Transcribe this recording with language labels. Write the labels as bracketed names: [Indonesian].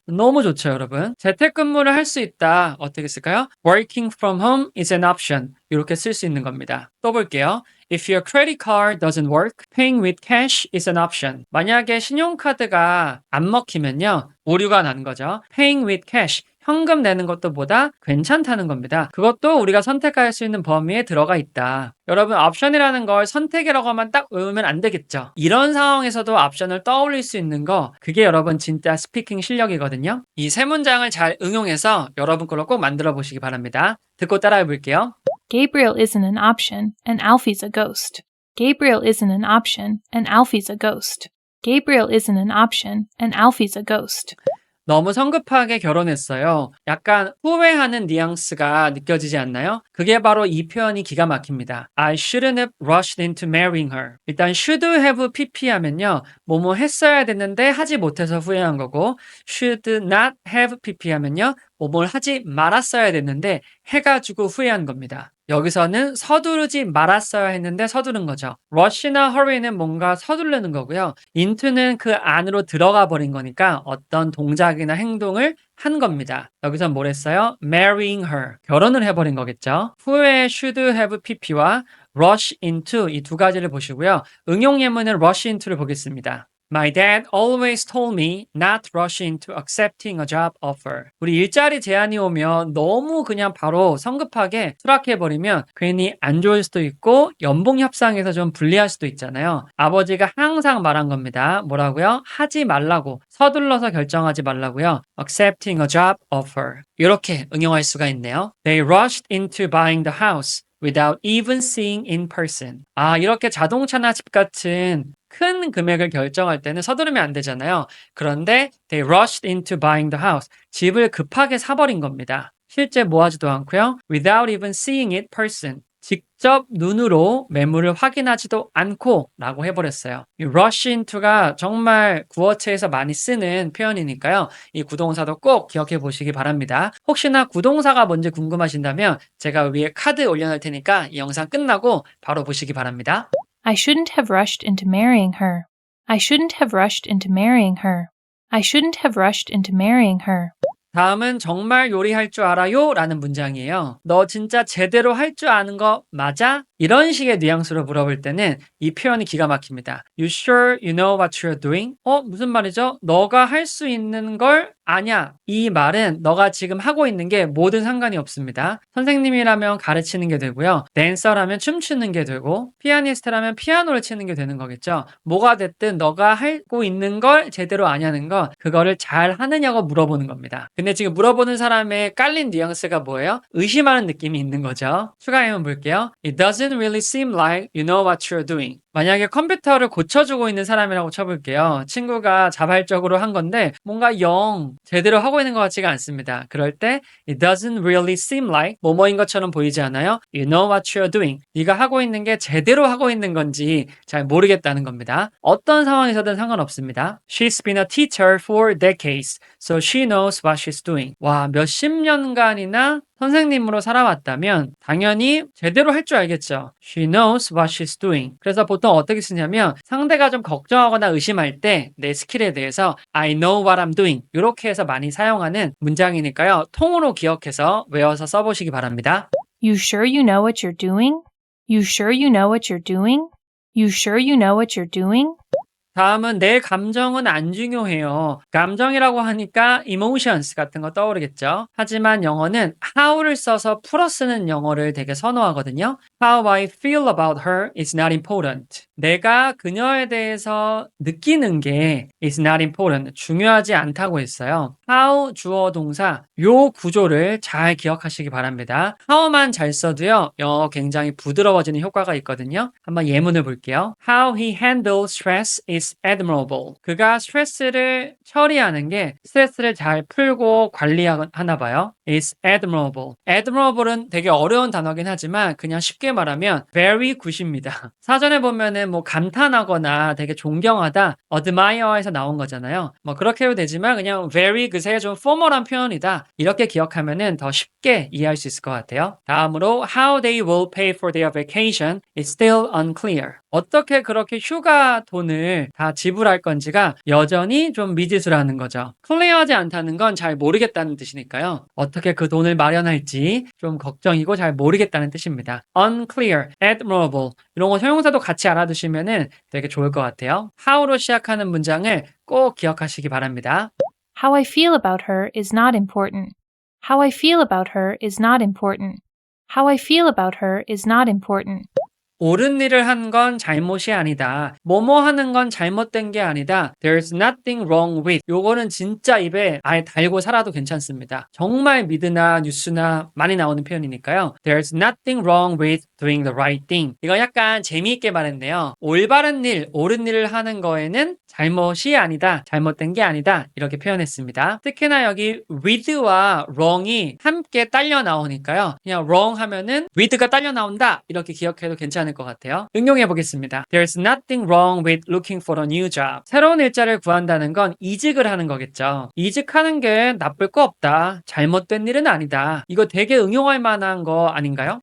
[Korean] 너무 좋죠, 여러분. 재택근무를 할 수 있다. 어떻게 쓸까요? [English] Working from home is an option. [Korean] 이렇게 쓸 수 있는 겁니다. 또 볼게요. [English] If your credit card doesn't work, paying with cash is an option. [Korean] 만약에 신용카드가 안 먹히면요. 오류가 나는 거죠. [English] Paying with cash. [Korean] 현금 내는 것도 보다 괜찮다는 겁니다. 그것도 우리가 선택할 수 있는 범위에 들어가 있다. 여러분, 옵션이라는 걸 선택이라고만 딱 외우면 안 되겠죠. 이런 상황에서도 옵션을 떠올릴 수 있는 거, 그게 여러분 진짜 스피킹 실력이거든요. 이 세 문장을 잘 응용해서 여러분 걸로 꼭 만들어 보시기 바랍니다. 듣고 따라해 볼게요. [English] Gabriel isn't an option, and Alfie's a ghost. Gabriel isn't an option, and Alfie's a ghost. Gabriel isn't an option, and Alfie's a ghost. [Korean] 너무 성급하게 결혼했어요. 약간 후회하는 뉘앙스가 느껴지지 않나요? 그게 바로 이 표현이 기가 막힙니다. [English] I shouldn't have rushed into marrying her. [Korean] 일단 [English] should have pp [Korean] 하면요. 뭐뭐 했어야 됐는데 하지 못해서 후회한 거고 should not have pp 하면요. 뭐뭘 하지 말았어야 됐는데 해가지고 후회한 겁니다. 여기서는 서두르지 말았어야 했는데 서두른 거죠. rush나 hurry는 뭔가 서두르는 거고요. into는 그 안으로 들어가 버린 거니까 어떤 동작이나 행동을 한 겁니다. 여기서 뭘 했어요? [English] marrying her. [Korean] 결혼을 해버린 거겠죠. 후에 should have pp와 rush into 이 두 가지를 보시고요. 응용 예문은 rush into를 보겠습니다. [English] My dad always told me not to rush into accepting a job offer. [Korean] 우리 일자리 제안이 오면 너무 그냥 바로 성급하게 수락해버리면 괜히 안 좋을 수도 있고 연봉 협상에서 좀 불리할 수도 있잖아요. 아버지가 항상 말한 겁니다. 뭐라고요? 하지 말라고. 서둘러서 결정하지 말라고요. [English] Accepting a job offer. [Korean] 이렇게 응용할 수가 있네요. [English] They rushed into buying the house without even seeing in person. [Korean] 이렇게 자동차나 집 같은 큰 금액을 결정할 때는 서두르면 안 되잖아요. 그런데 [English] they rushed into buying the house. [Korean] 집을 급하게 사버린 겁니다. 실제 뭐 하지도 않고요. [English] without even seeing it person. [Korean] 직접 눈으로 매물을 확인하지도 않고 라고 해버렸어요. 이 rush into가 정말 구어체에서 많이 쓰는 표현이니까요. 이 구동사도 꼭 기억해 보시기 바랍니다. 혹시나 구동사가 뭔지 궁금하신다면 제가 위에 카드 올려놓을 테니까 이 영상 끝나고 바로 보시기 바랍니다. [English] I shouldn't have rushed into marrying her. I shouldn't have rushed into marrying her. I shouldn't have rushed into marrying her. [Korean] 다음은 정말 요리할 줄 알아요? 라는 문장이에요. 너 진짜 제대로 할 줄 아는 거 맞아? 이런 식의 뉘앙스로 물어볼 때는 이 표현이 기가 막힙니다. [English] You sure you know what you're doing? [Korean] 무슨 말이죠? 너가 할 수 있는 걸 아냐? 이 말은 너가 지금 하고 있는 게 뭐든 상관이 없습니다. 선생님이라면 가르치는 게 되고요. 댄서라면 춤추는 게 되고 피아니스트라면 피아노를 치는 게 되는 거겠죠. 뭐가 됐든 너가 하고 있는 걸 제대로 아냐는 건 그거를 잘 하느냐고 물어보는 겁니다. 근데 지금 물어보는 사람의 깔린 뉘앙스가 뭐예요? 의심하는 느낌이 있는 거죠. 추가 예문 볼게요. [English] It doesn't really seem like you know what you're doing. [Korean] 만약에 컴퓨터를 고쳐주고 있는 사람이라고 쳐볼게요. 친구가 자발적으로 한 건데 뭔가 영 제대로 하고 있는 것 같지가 않습니다. 그럴 때 [English] It doesn't really seem like [Korean] 뭐뭐인 것처럼 보이지 않아요? [English] You know what you're doing. [Korean] 네가 하고 있는 게 제대로 하고 있는 건지 잘 모르겠다는 겁니다. 어떤 상황에서든 상관없습니다. [English] She's been a teacher for decades, so she knows what she's doing. [Korean] 와, 몇십 년간이나 선생님으로 살아왔다면 당연히 제대로 할 줄 알겠죠. [English] She knows what she's doing. [Korean] 그래서 보통 어떻게 쓰냐면 상대가 좀 걱정하거나 의심할 때 내 스킬에 대해서 [English] I know what I'm doing [Korean] 이렇게 해서 많이 사용하는 문장이니까요. 통으로 기억해서 외워서 써보시기 바랍니다. [English] You sure you know what you're doing? You sure you know what you're doing? You sure you know what you're doing? [Korean] 다음은 내 감정은 안 중요해요. 감정이라고 하니까 emotions 같은 거 떠오르겠죠. 하지만 영어는 how를 써서 풀어 쓰는 영어를 되게 선호하거든요. [English] How I feel about her is not important. [Korean] 내가 그녀에 대해서 느끼는 게 [English] is not important. [Korean] 중요하지 않다고 했어요. how 주어 동사 요 구조를 잘 기억하시기 바랍니다. how만 잘 써도요. 영어 굉장히 부드러워지는 효과가 있거든요. 한번 예문을 볼게요. [English] How he handles stress is admirable. [Korean] 그가 스트레스를 처리하는 게 스트레스를 잘 풀고 관리하나 봐요. [English] is admirable. [Korean] admirable은 되게 어려운 단어긴 하지만 그냥 쉽게 말하면 very good입니다. 사전에 보면은 뭐 감탄하거나 되게 존경하다 admire에서 나온 거잖아요. 뭐 그렇게 해도 되지만 그냥 very good의 좀 포멀한 표현이다. 이렇게 기억하면은 더 쉽게 이해할 수 있을 것 같아요. 다음으로 [English] how they will pay for their vacation is still unclear. [Korean] 어떻게 그렇게 휴가 돈을 다 지불할 건지가 여전히 좀 미지수라는 거죠. 클리어하지 않다는 건 잘 모르겠다는 뜻이니까요. 어떻게 그 돈을 마련할지 좀 걱정이고 잘 모르겠다는 뜻입니다. unclear, admirable 이런 거 형용사도 같이 알아두시면 되게 좋을 것 같아요. how로 시작하는 문장을 꼭 기억하시기 바랍니다. [English] How I feel about her is not important. How I feel about her is not important. How I feel about her is not important. [Korean] 옳은 일을 한 건 잘못이 아니다. 뭐뭐 하는 건 잘못된 게 아니다. [English] There's nothing wrong with. [Korean] 요거는 진짜 입에 아예 달고 살아도 괜찮습니다. 정말 미드나 뉴스나 많이 나오는 표현이니까요. [English] There's nothing wrong with doing the right thing. [Korean] 이거 약간 재미있게 말했네요. 올바른 일, 옳은 일을 하는 거에는 잘못이 아니다. 잘못된 게 아니다. 이렇게 표현했습니다. 특히나 여기 with와 wrong이 함께 딸려 나오니까요. 그냥 wrong 하면은 with가 딸려 나온다. 이렇게 기억해도 괜찮을 것 같아요. 응용해 보겠습니다. [English] There's nothing wrong with looking for a new job. [Korean] 새로운 일자리를 구한다는 건 이직을 하는 거겠죠. 이직하는 게 나쁠 거 없다. 잘못된 일은 아니다. 이거 되게 응용할 만한 거 아닌가요?